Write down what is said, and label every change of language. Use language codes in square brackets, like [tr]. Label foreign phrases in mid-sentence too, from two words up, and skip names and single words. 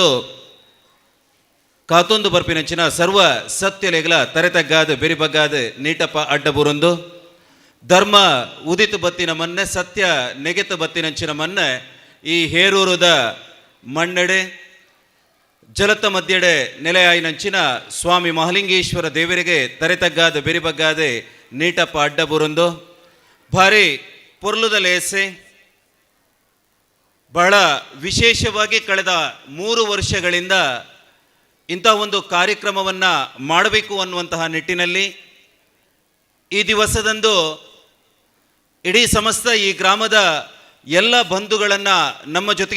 [tcy] ಕಾತೊಂದು ಬರ್ಪಿನಂಚಿನ ಸರ್ವ ಸತ್ಯಲೆಗಳ ತರೆತಗ್ಗಾದ ಬೆರಿಬಗ್ಗಾದ ನೀಟಪ್ಪ ಅಡ್ಡ ಬುರೊಂದು ಧರ್ಮ ಉದಿತು ಬತ್ತಿನ ಮನ್ನೆ ಸತ್ಯ ನೆಗೆತ ಬತ್ತಿನಂಚಿನ ಮನ್ನೆ ಈ ಹೇರೂರುದ ಮಣ್ಣೆಡೆ ಜಲತ ಮಧ್ಯೆಡೆ ನೆಲೆಯಾಯಿನಂಚಿನ ಸ್ವಾಮಿ ಮಹಾಲಿಂಗೇಶ್ವರ ದೇವರಿಗೆ ತರೆತಗ್ಗಾದ ಬೆರಿಬಗ್ಗಾದೆ ನೀಟಪ್ಪ ಅಡ್ಡ ಬುರೊಂದು ಭಾರಿ ಪೊರ್ಲುದ ಲೇಸೆ [kn] ಬಹಳ ವಿಶೇಷವಾಗಿ ಕಳೆದ 3 ವರ್ಷಗಳಿಂದ ಇಂಥ ಒಂದು ಕಾರ್ಯಕ್ರಮವನ್ನು ಮಾಡಬೇಕು ಅನ್ನುವಂತಹ ನಿಟ್ಟಿನಲ್ಲಿ ಈ ದಿವಸದಂದು ಇಡೀ ಸಮಸ್ತ ಈ ಗ್ರಾಮದ ಎಲ್ಲ ಬಂಧುಗಳನ್ನು ನಮ್ಮ ಜೊತೆಗೆ